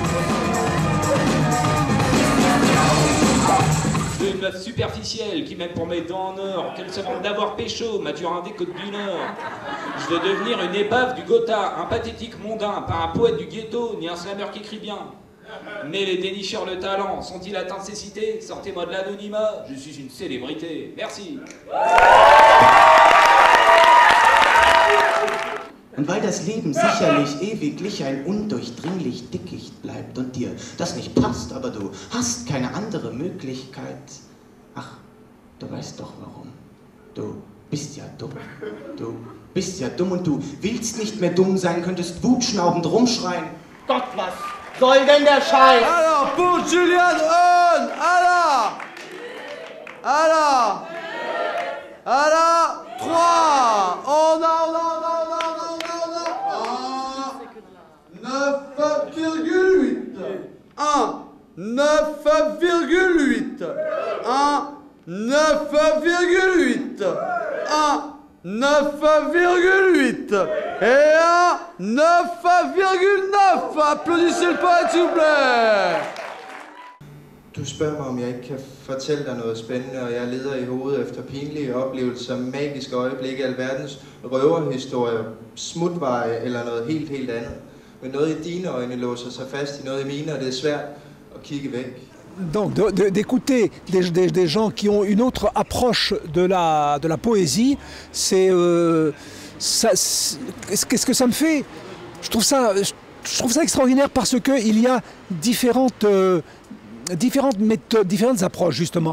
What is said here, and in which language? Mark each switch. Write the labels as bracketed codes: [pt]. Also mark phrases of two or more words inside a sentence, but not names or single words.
[fr] Une meuf superficielle qui, même pour mes dents en or, qu'elle se vante d'avoir pécho, Mathurin des Côtes du Nord. Je veux devenir une épave du Gotha, un pathétique mondain, pas un poète du ghetto, ni un slammer qui écrit bien. Mais les dénicheurs de talent sont-ils atteints de cécité? Sortez-moi de l'anonymat, je suis une célébrité. Merci. [de] Und weil das Leben sicherlich ewiglich ein undurchdringlich Dickicht bleibt und dir das nicht passt, aber du hast keine andere Möglichkeit. Ach, du weißt doch warum. Du bist ja dumm. Du bist ja dumm und du willst nicht mehr dumm sein, könntest wutschnaubend rumschreien. Gott, was soll denn der Scheiß? [fr] Alors, pour Julian Hahn, alors, 3, on a 9,8. 9,8. 9,8. 9,8. Et 9,9. Applaudissez le poète, s'il vous plaît. [da] Du spørger mig, om jeg ikke kan fortælle dig noget spændende, og jeg leder i hovedet efter pinlige oplevelser, magiske øjeblikke, alverdens røverhistorier, smutveje eller noget helt andet. Men noget i dine øjne låser sig fast i noget i mine, og det er svært at kigge væk. [fr] Donc d'écouter des gens qui ont une autre approche de la poésie, c'est qu'est-ce que ça me fait? Je trouve ça extraordinaire parce qu'il y a différentes méthodes, différentes approches justement.